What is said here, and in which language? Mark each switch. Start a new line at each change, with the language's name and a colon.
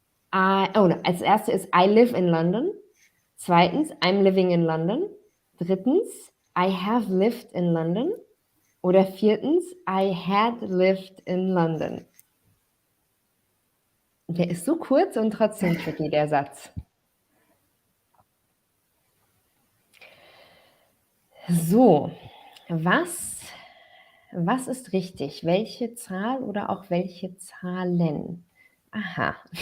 German: Als erstes ist
English: I live in London. Zweitens, I'm living in London. Drittens, I have lived in London.
German: Oder viertens,
English: I had lived in London.
German: Der ist so kurz und trotzdem tricky, der Satz. So, was ist richtig? Welche Zahl oder auch welche Zahlen? Aha.